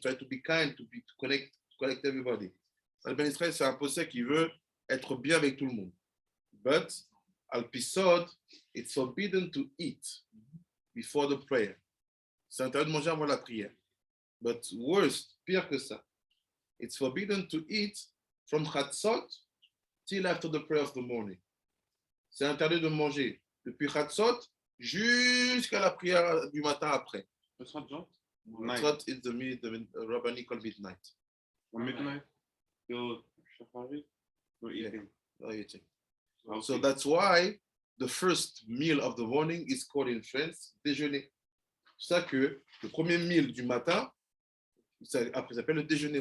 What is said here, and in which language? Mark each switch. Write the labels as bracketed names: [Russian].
[English] Try to be kind to connect everybody. [French] Ben Ishra, c'est un posek qui veut être bien avec tout le monde. [English] But al pisod, it's forbidden to eat before the prayer. [French] C'est interdit de manger avant la prière. [English] But worse, [French] pire que ça, [English] it's forbidden to eat from Chatzot till after the prayer of the morning. [French] C'est interdit de manger depuis Chatzot jusqu'à la prière du matin après. [English] Chatzot is the rabbinical midnight. Midnight till Shachari? No eating. No eating. Okay. So that's why the first meal of the morning is called in French déjeuner. [French] C'est ça que le premier meal du matin, après ça s'appelle le déjeuner.